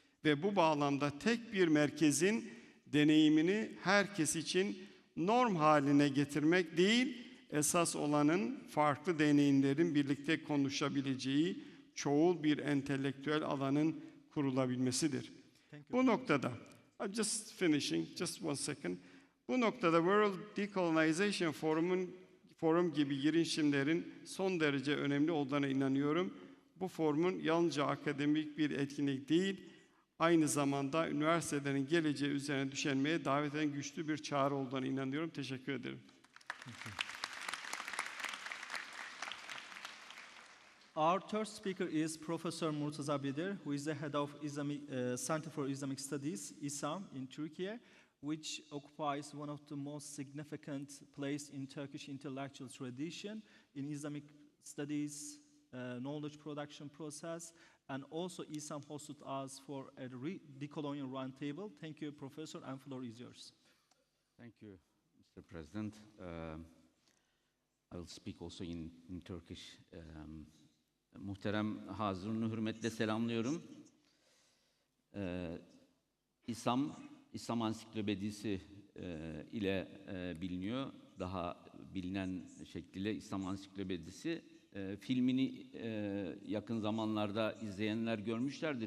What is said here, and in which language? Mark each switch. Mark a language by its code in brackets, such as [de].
[tr] Ve bu bağlamda tek bir merkezin deneyimini herkes için norm haline getirmek değil, esas olanın farklı deneyimlerin birlikte konuşabileceği çoğul bir entelektüel alanın kurulabilmesidir. Bu noktada, [en] I'm just finishing, just one second. [tr] Bu noktada World Decolonization Forum gibi girişimlerin son derece önemli olduğuna inanıyorum. Bu forumun yalnızca akademik bir etkinlik değil, aynı zamanda üniversitelerin geleceği üzerine düşünmeye davet eden güçlü bir çağrı olduğuna inanıyorum. Teşekkür ederim. [en] Our third speaker is Professor Murtaza Bedir, who is the head of Center for Islamic Studies, ISAM, in Turkey, which occupies one of the most significant place in Turkish intellectual tradition in Islamic studies, knowledge production process, and also ISAM hosted us for a decolonial roundtable. Thank you, Professor, and floor is yours. Thank you, Mr. President. I will speak also in Turkish. [tr] Muhterem hazırını hürmetle selamlıyorum. İslam Ansiklopedisi ile biliniyor. Daha bilinen şekliyle İslam Ansiklopedisi. Filmini yakın zamanlarda izleyenler görmüşlerdir.